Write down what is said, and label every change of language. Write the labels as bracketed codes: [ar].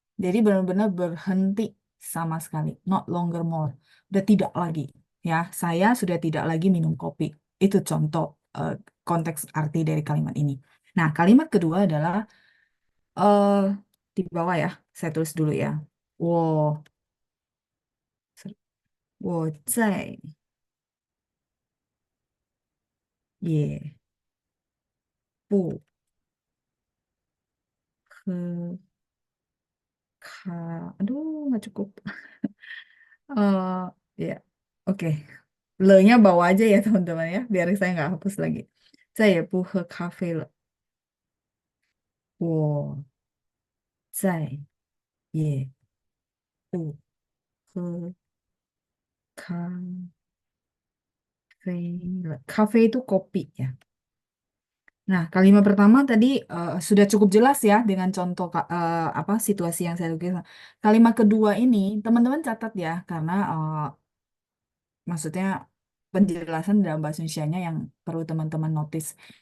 [id] Jadi benar-benar berhenti sama sekali. [en] Not longer more. [id] Udah tidak lagi. Ya, saya sudah tidak lagi minum kopi. Itu contoh eh, konteks arti dari kalimat ini. Nah, kalimat kedua adalah eh di bawah ya. Saya tulis dulu ya. [zh] 我我在也不喝咖， [id] aduh nggak cukup. Ya, oke. Le-nya bawa aja ya teman-teman ya, biar saya nggak hapus lagi. [zh] Saya也不喝咖啡了，我再也不喝咖啡了。 [id] 咖啡itu kopi ya. Nah, kalimat pertama tadi sudah cukup jelas ya dengan contoh apa situasi yang saya tuliskan. Kalimat kedua ini teman-teman catat ya, karena maksudnya penjelasan dalam bahasa Indonesianya yang perlu teman-teman notice.